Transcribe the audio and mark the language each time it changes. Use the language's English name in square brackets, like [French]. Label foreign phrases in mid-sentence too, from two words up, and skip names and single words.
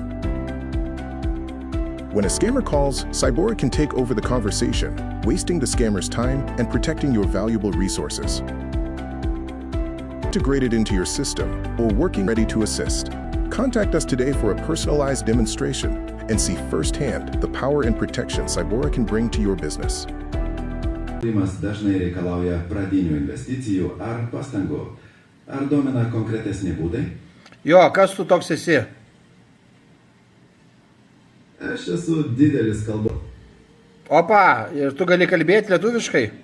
[English] When a scammer calls, Cybora can take over the conversation, wasting the scammer's time and protecting your valuable resources. Integrated into your system or working ready to assist. Contact us today for a personalized demonstration and see firsthand the power and protection Cybora can bring to your business. [Lithuanian] Dažnai reikalauja pradinių investicijų ar pastangų. Ar domina konkretesni būdai? Jo, kas tu toks esi? Aš esu didelis kalbos. Opa, ir tu gali kalbėti lietuviškai?